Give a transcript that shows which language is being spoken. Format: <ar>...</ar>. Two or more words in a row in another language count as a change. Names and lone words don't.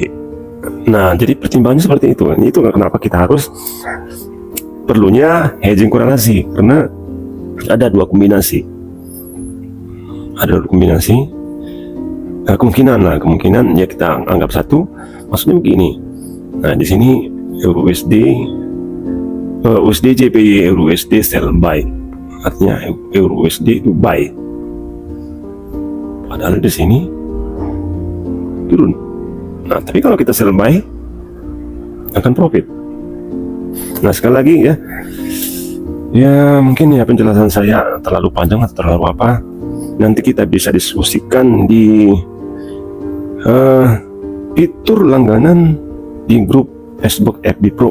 <id>Nah, jadi pertimbangannya seperti itu. Itu kenapa kita harus perlunya hedging korelasi, karena ada dua kombinasi. Nah, kemungkinan ya kita anggap satu. Maksudnya begini. Nah, di sini Euro USD, USD JPY, Euro USD</id> <en>sell buy.</en> <id>Artinya Euro USD itu buy. Padahal di sini turun. Nah, tapi kalau kita</id> <en>sell buy</en> <id>akan profit. Nah, sekali lagi ya mungkin ya penjelasan saya terlalu panjang atau terlalu apa, nanti kita bisa diskusikan di fitur langganan di grup Facebook FB Pro.</id>